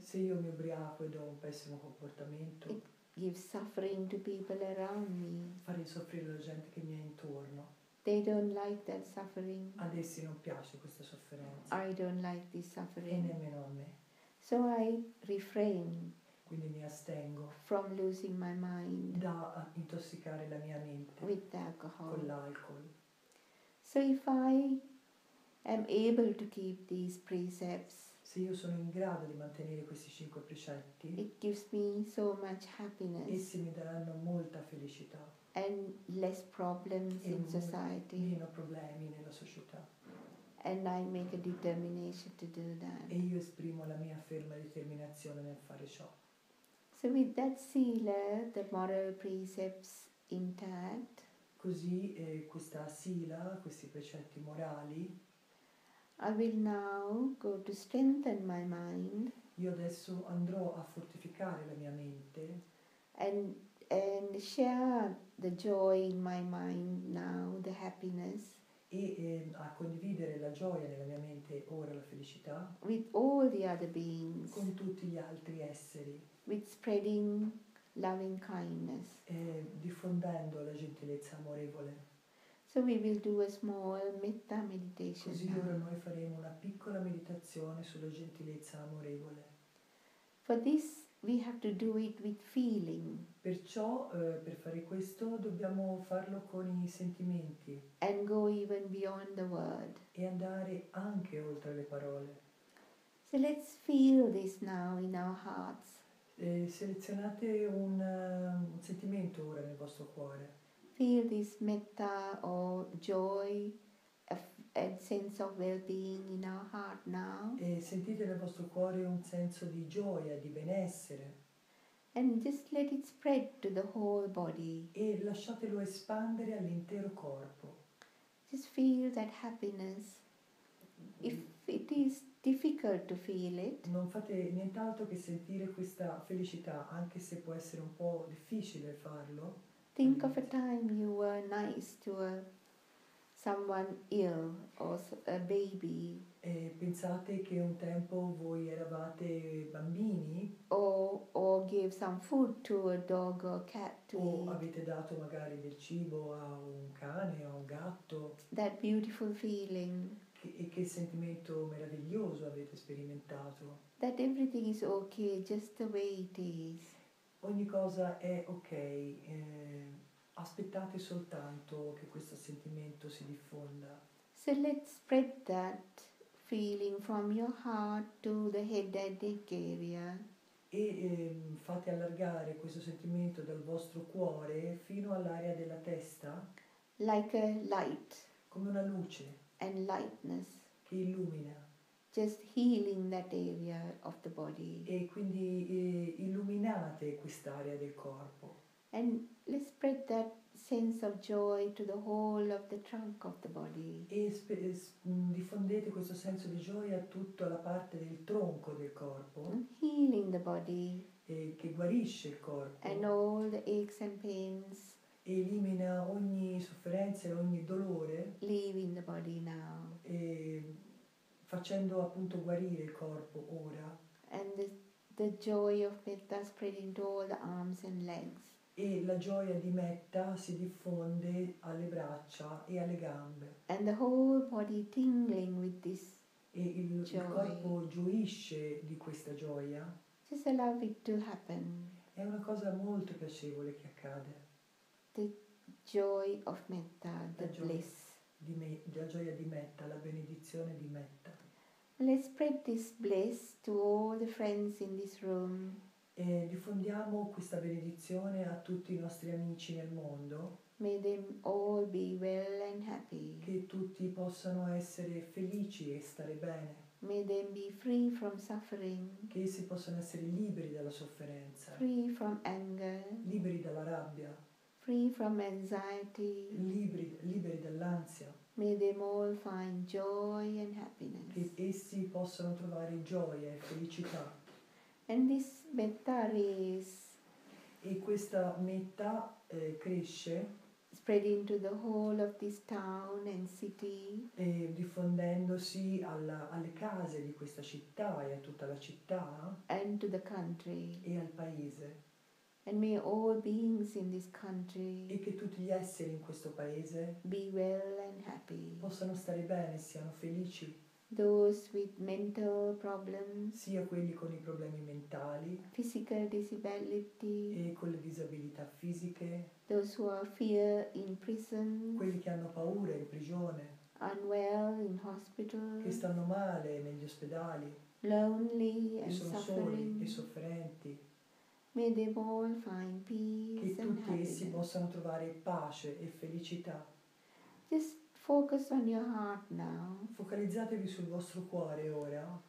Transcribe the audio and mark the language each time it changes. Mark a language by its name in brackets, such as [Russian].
[Italian] Se io mi ubriaco ed ho un pessimo comportamento, [English] It gives suffering to people around me. [Italian] farei soffrire la gente che mi è intorno. [English] They don't like that suffering. [Italian] Ad essi non piace questa sofferenza [English] I don't like this [Italian] e [English] suffering. [Italian] nemmeno a me. [English] So I refrain [Italian] Quindi mi astengo [English] from losing my mind [Italian] da intossicare la mia mente [English] with [Italian] con [English] alcohol. [Italian] l'alcol. [English] So if I am able to keep these precepts, [Italian] Se io sono in grado di mantenere questi 5 precetti, [English] it gives me so much happiness [Italian] essi mi daranno molta felicità [English] and less problems [Italian] e [English] in society. [Italian] meno problemi nella società. [English] And I make a determination to do [Italian] E [English] that. [Italian] io esprimo la mia ferma determinazione nel fare ciò. [English] So with that Sila, the moral precepts intact, [Italian] Così questa Sila, questi precetti morali, [English] I will now go to strengthen my mind [Italian] io adesso andrò a fortificare la mia mente [English] and share the joy in my mind now, the happiness, [Italian] e a condividere la gioia nella mia mente, ora la felicità, [English] with all the other beings, [Italian] con tutti gli altri esseri, [English] with spreading loving kindness. [Italian] diffondendo la gentilezza amorevole. [English] So we will do a small metta meditation [Italian] Così ora [English] now. [Italian] noi faremo una piccola meditazione sulla gentilezza amorevole. [English] For this we have to do it with feeling [Italian] Perciò per fare questo dobbiamo farlo con i sentimenti [English] and go even beyond the word. [Italian] e andare anche oltre le parole. [English] So let's feel this now in our hearts. [Italian] Selezionate un sentimento ora nel vostro cuore. [English] Feel this metta or joy and sense of well-being in our heart now. [Italian] E sentite nel vostro cuore un senso di gioia, di benessere. [English] And just let it spread to the whole body. [Italian] E lasciatelo espandere all'intero corpo. [English] Just feel that happiness. If it is difficult to feel it, [Italian] Non fate nient'altro che sentire questa felicità, anche se può essere un po' difficile farlo. [English] think of a time you were nice to someone ill or a baby, [Italian] E pensate che un tempo voi eravate bambini [English] or gave some food to a dog or cat to [Italian] o [English] eat. [Italian] avete dato magari del cibo a un cane o a un gatto. [English] That beautiful feeling [Italian] E che sentimento meraviglioso avete sperimentato. [English] that everything is okay just the way it is. [Italian] Ogni cosa è ok, aspettate soltanto che questo sentimento si diffonda. [English] So let's spread that feeling from your heart to the head and neck area. [Italian] E fate allargare questo sentimento dal vostro cuore fino all'area della testa, [English] Like a light [Italian] come una luce [English] and lightness, [Italian] che illumina. [English] just healing that area of the body. [Italian] E quindi illuminate quest'area del corpo. [English] And let's spread that sense of joy to the whole of the trunk of the body. [Italian] E diffondete questo senso di gioia a tutta la parte del tronco del corpo, [English] Healing the body [Italian] che guarisce il corpo [English] and all the aches and pains, [Italian] e elimina ogni sofferenza e ogni dolore, [English] leaving the body now. [Italian] e facendo appunto guarire il corpo ora. [English] And the joy of metta spreading to all the arms and legs. [Italian] E la gioia di metta si diffonde alle braccia e alle gambe. [English] And the whole body tingling with this. [Italian] E il [English] Joy. [Italian] corpo gioisce di questa gioia. [English] Just allow it to happen. [Italian] È una cosa molto piacevole che accade. [English] The joy of metta, the [Italian] La gioia. [English] bliss. [Italian] La gioia di metta, la benedizione di metta. [English] Let's spread this bliss to all the friends in this room. [Italian] E diffondiamo questa benedizione a tutti i nostri amici nel mondo, [English] May them all be well and happy. [Italian] che tutti possano essere felici e stare bene, [English] May them be free from suffering, [Italian] che essi possano essere liberi dalla sofferenza, [English] free from anger, [Italian] liberi dalla rabbia, [English] free from anxiety. [Italian] liberi dall'ansia, [English] May them all find joy and happiness. [Italian] che essi possano trovare gioia e felicità. [English] And this metta rays [Italian] E questa metta cresce, [English] spreading to the whole of this town and city, [Italian] diffondendosi alle case di questa città e a tutta la città [English] and to the country. [Italian] e al paese. [English] And may all beings in this country [Italian] E che tutti gli esseri in questo paese [English] be well and happy. [Italian] possano stare bene, siano felici, [English] Those with mental problems, [Italian] sia quelli con i problemi mentali [English] physical disability, [Italian] e con le disabilità fisiche, [English] those who are fear in prison, [Italian] quelli che hanno paura in prigione, [English] unwell in hospital, [Italian] che stanno male negli ospedali, [English] lonely [Italian] che [English] and [Italian] sono soli [English] suffering. [Italian] e sofferenti, [English] May they all find [Italian] che [English] peace and [Italian] tutti essi [English] happiness. [Italian] possano trovare pace e felicità. [English] Just focus on your heart now. [Italian] Focalizzatevi sul vostro cuore ora,